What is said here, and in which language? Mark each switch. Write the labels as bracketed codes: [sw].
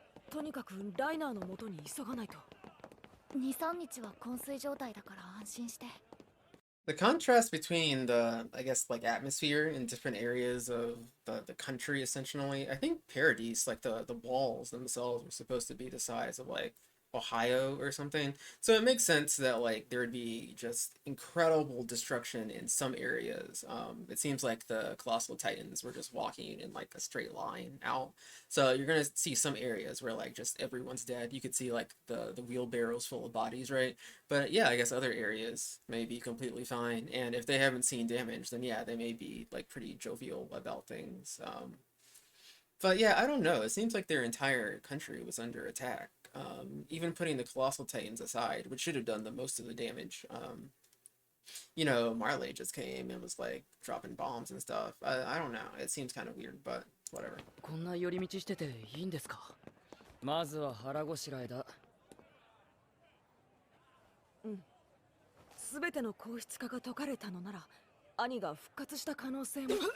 [ja] とにかくライナーの元に急がないと。 2、3日は昏睡状態だから安心して。 [en] The contrast between the, I guess, like atmosphere in different areas of the country, essentially. I think Paradise, like the walls themselves, were supposed to be the size of like Ohio or something. So it makes sense that like there would be just incredible destruction in some areas. It seems like the Colossal Titans were just walking in like a straight line out. So you're gonna see some areas where like just everyone's dead. You could see like the wheelbarrows full of bodies, right? But yeah, I guess other areas may be completely fine. And if they haven't seen damage, then yeah, they may be like pretty jovial about things. But yeah, I don't know. It seems like their entire country was under attack. Even putting the Colossal Titans aside, which should have done the most of the damage. You know, Marley just came and was like dropping bombs and stuff. I don't know. It seems kind of weird, but whatever. [ja] こんな寄り道してていいんですか。まずは腹ごしらえだ。すべての硬質化が解かれたのなら、兄が復活した可能性も。